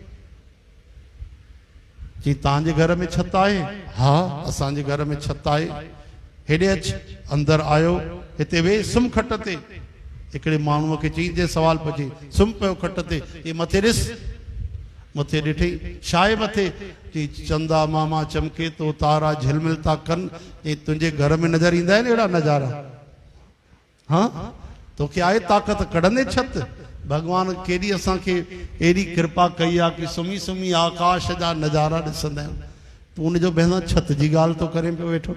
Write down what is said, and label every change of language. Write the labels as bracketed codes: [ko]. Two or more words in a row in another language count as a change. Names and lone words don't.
[sd] जी तव्हांजे घर में छत आहे? हा असांजे घर में छत आहे। हेॾे अच, अंदरि आयो, हिते वेह, सुम खट ते। हिकिड़े माण्हूअ खे चई जे सवाल पुछे, सुम पियो खट ते, ये मथे ॾिस, मथे ॾिठई, छा आहे मथे? चई चंदा मामा चमके तो, तारा झिलमिल था कनि, ऐं तुंहिंजे घर में नज़र ईंदा आहिनि अहिड़ा नज़ारा? हाँ तोखे आहे ताक़त कढंदे छत? भगवान केॾी असांखे एॾी कृपा कई आहे कि सुम्ही सुम्ही आकाश जा नज़ारा ॾिसंदा आहियूं, तूं उनजो भेण छत जी ॻाल्हि तो करे पियो वेठो।